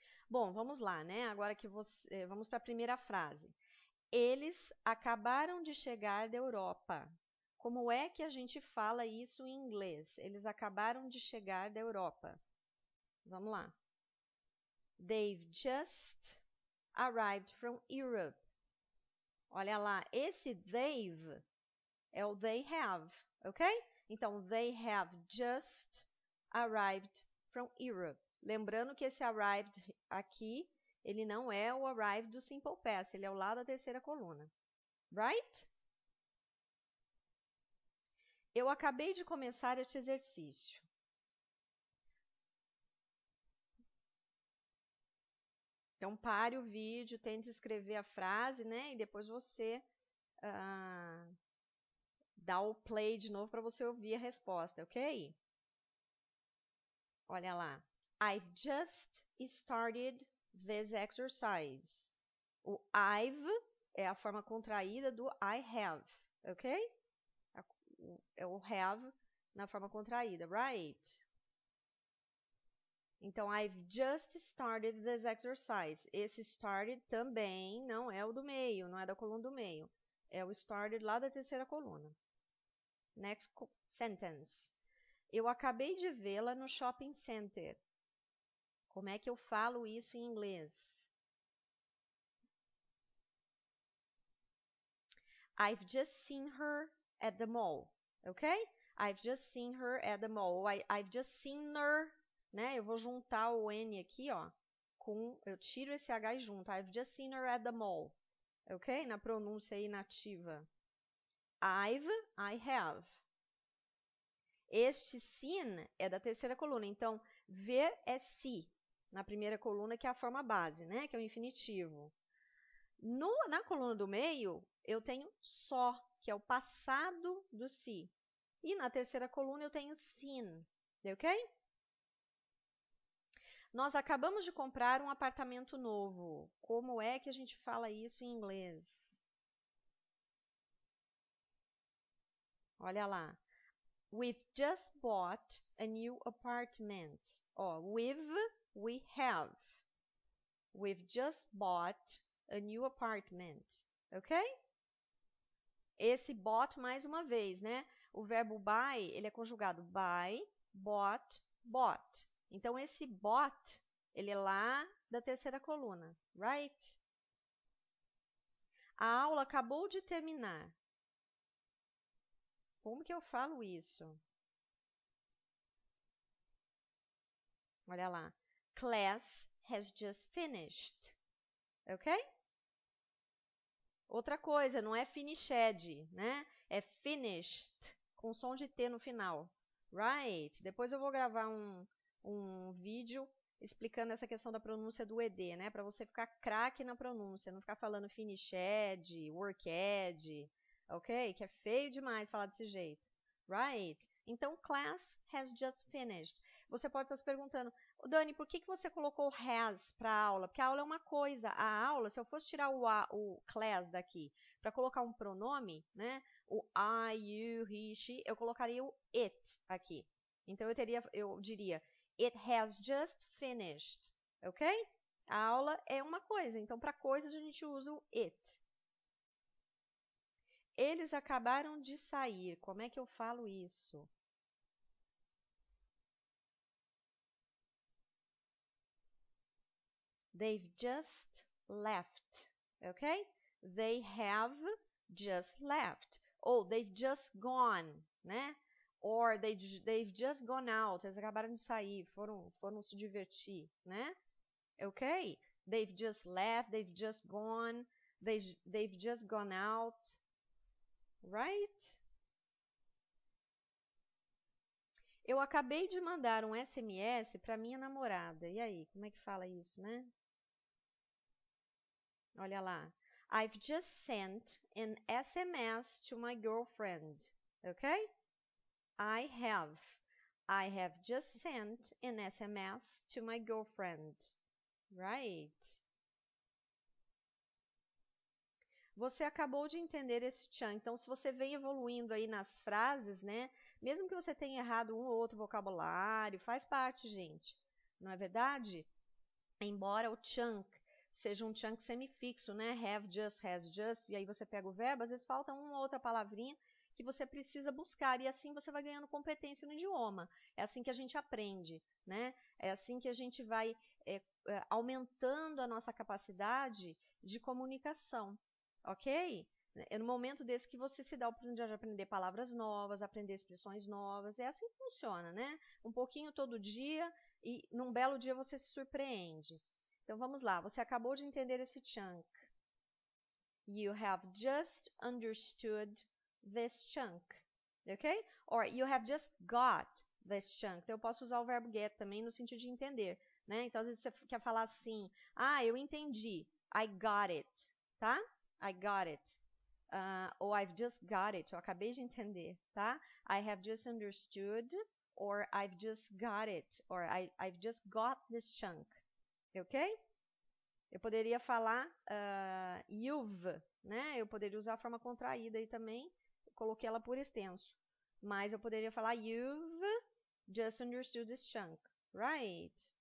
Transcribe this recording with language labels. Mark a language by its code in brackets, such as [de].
[pt] Bom, vamos lá, né? Agora que vamos para a primeira frase. Eles acabaram de chegar da Europa. Como é que a gente fala isso em inglês? Eles acabaram de chegar da Europa. Vamos lá. [en] They've just arrived from Europe. [pt] Olha lá, esse they've é o they have, ok? [en] Então, they have just arrived from Europe. [pt] Lembrando que esse arrived aqui, ele não é o arrived do simple past, ele é o lá da terceira coluna. Right? Eu acabei de começar este exercício. Então, pare o vídeo, tente escrever a frase, né? E depois você dá o play de novo para você ouvir a resposta, ok? Olha lá. [en] I've just started this exercise. [pt] O I've é a forma contraída do I have, ok? É o have na forma contraída, right? [en] Então, I've just started this exercise. [pt] Esse started também não é o do meio, não é da coluna do meio. É o started lá da terceira coluna. [en] Next sentence. [pt] Eu acabei de vê-la no shopping center. Como é que eu falo isso em inglês? [en] I've just seen her at the mall, ok? I've just seen her at the mall. I've just seen her, né? [pt] Eu vou juntar o N aqui, ó, eu tiro esse H e junto. [en] I've just seen her at the mall, ok? [pt] Na pronúncia aí nativa. I have. Este seen é da terceira coluna, então ver é see, na primeira coluna, que é a forma base, né? Que é o infinitivo. Na coluna do meio, eu tenho só, que é o passado do see. E na terceira coluna eu tenho seen, ok? Nós acabamos de comprar um apartamento novo. Como é que a gente fala isso em inglês? Olha lá. [en] We've just bought a new apartment. Ó, we have. We've just bought a new apartment. Ok? [pt] Esse bought mais uma vez, né? O verbo buy, ele é conjugado buy, bought, bought. Então, esse bought, ele é lá da terceira coluna, right? A aula acabou de terminar. Como que eu falo isso? Olha lá. [en] Class has just finished. Ok? [pt] Outra coisa, não é finished, né? É finished, com som de T no final. Right? Depois eu vou gravar um vídeo explicando essa questão da pronúncia do ED, né? Para você ficar craque na pronúncia, não ficar falando finished, worked, ok? Que é feio demais falar desse jeito. Right? [en] Então, class has just finished. [pt] Você pode estar se perguntando, Dani, por que você colocou has para a aula? Porque a aula é uma coisa. A aula, se eu fosse tirar o class daqui para colocar um pronome, né? O I, you, he, she, eu colocaria o it aqui. [en] Então, eu diria, it has just finished. [pt] Ok? A aula é uma coisa. Então, para coisas, a gente usa o it. Eles acabaram de sair. Como é que eu falo isso? [en] They've just left, ok? They have just left. Ou they've just gone, né? Or they've just gone out. [pt] Eles acabaram de sair, foram se divertir, né? Ok? [en] They've just left, they've just gone, they've just gone out. Right? [pt] Eu acabei de mandar um SMS para minha namorada. E aí, como é que fala isso, né? Olha lá. [en] I've just sent an SMS to my girlfriend. Okay? I have just sent an SMS to my girlfriend. Right? [pt] Você acabou de entender esse chunk. Então, se você vem evoluindo aí nas frases, né? Mesmo que você tenha errado um ou outro vocabulário, faz parte, gente. Não é verdade? Embora o chunk seja um chunk semifixo, né? Have just, has just, e aí você pega o verbo, às vezes falta uma ou outra palavrinha que você precisa buscar, e assim você vai ganhando competência no idioma. É assim que a gente aprende, né? É assim que a gente vai aumentando a nossa capacidade de comunicação, ok? É no momento desse que você se dá a oportunidade de aprender palavras novas, aprender expressões novas, é assim que funciona, né? Um pouquinho todo dia e num belo dia você se surpreende. Então vamos lá, você acabou de entender esse chunk. [en] You have just understood this chunk, ok? Or you have just got this chunk. [pt] Então, eu posso usar o verbo get também no sentido de entender, né? Então, às vezes você quer falar assim, eu entendi, [en] I got it, [pt] tá? [en] I got it. Ou I've just got it, [pt] eu acabei de entender, [en] tá? I have just understood, or I've just got it, or I've just got this chunk, ok? [pt] Eu poderia falar you've, né? Eu poderia usar a forma contraída aí também, coloquei ela por extenso. Mas eu poderia falar [en] you've just understood this chunk, right?